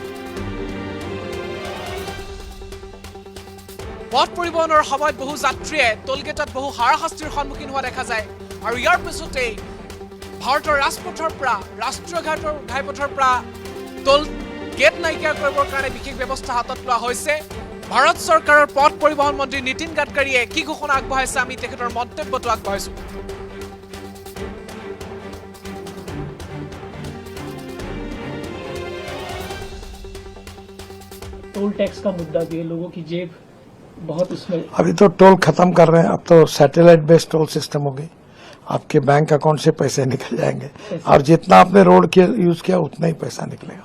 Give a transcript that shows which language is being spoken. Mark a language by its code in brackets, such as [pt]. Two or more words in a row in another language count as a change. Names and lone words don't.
[as] পথ পৰিবহণৰ সময়ত বহু যাত্ৰীয়ে টোলগেটত বহু হাৰাশাস্তিৰ সন্মুখীন হোৱা দেখা যায়। আৰু ইয়াৰ পিছতেই ভাৰতৰ ৰাজপথৰ পৰা ৰাষ্ট্ৰীয় ঘাইপথৰ পৰা টোল গেট নাইকিয়া কৰিবৰ কাৰণে বিশেষ ব্যৱস্থা হাতত লোৱা হৈছে। ভাৰত চৰকাৰৰ পথ পৰিবহণ মন্ত্ৰী নীতিন গাডকাৰীয়ে কি ঘোষণা আগবঢ়াইছে, আমি তেখেতৰ মন্তব্যটো আগবঢ়াইছো। [hi] टोल टैक्स का मुद्दा भी है, लोगों की जेब बहुत उसमें। अभी तो टोल खत्म कर रहे हैं, अब तो सैटेलाइट बेस्ड टोल सिस्टम होगी। आपके बैंक अकाउंट से पैसे निकल जाएंगे और जितना आपने रोड के यूज किया उतना ही पैसा निकलेगा।